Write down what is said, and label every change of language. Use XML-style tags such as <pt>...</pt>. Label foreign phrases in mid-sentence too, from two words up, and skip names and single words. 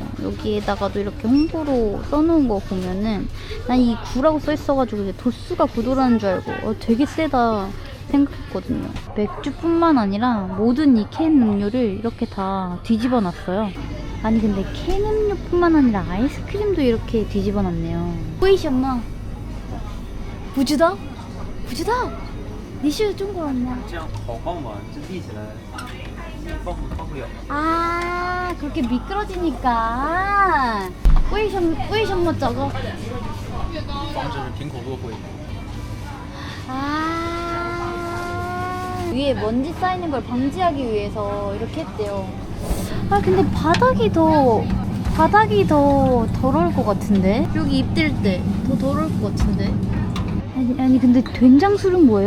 <ko>여기에다가도 이렇게 홍보로 써놓은 거 보면은 난 이 9라고 써있어가지고 이제 도수가 9도라는 줄 알고 되게 세다 생각했거든요. 맥주뿐만 아니라 모든 이 캔 음료를 이렇게 다 뒤집어 놨어요. 아니 근데 캔 음료뿐만 아니라 아이스크림도 이렇게 뒤집어 놨네요. 보이셨나? 부주다?</ko> <zh>你是中国人吗? 这样好放吗？这立起来放不了。</zh> <ko>아 그렇게 미끄러지니까 为什么저거?</ko> <zh>防止瓶口落灰。</zh> <ko>위에 먼지 쌓이는 걸 방지하기 위해서 이렇게 했대요. 아 근데 바닥이 더 더러울 것 같은데? 여기 입 댈 때 더 더러울 것 같은데? 아니 근데 된장술은 뭐예요?</ko>